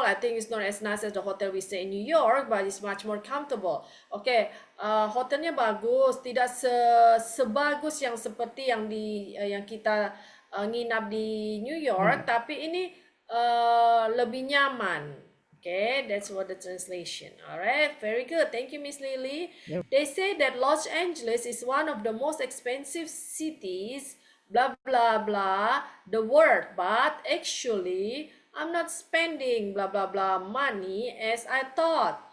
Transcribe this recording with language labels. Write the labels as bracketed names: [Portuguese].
[English] I think it's not as nice as the hotel we stay in New York, but it's much more comfortable. [Indonesian] Okay, hotelnya bagus, tidak sebagus yang seperti yang kita nginap di New York, tapi ini lebih nyaman. [English] Okay, that's what the translation. All right, very good. Thank you, Miss Lily. Yep. They say that Los Angeles is one of the most expensive cities, blah, blah, blah, the word, but actually, I'm not spending blah, blah, blah money as I thought.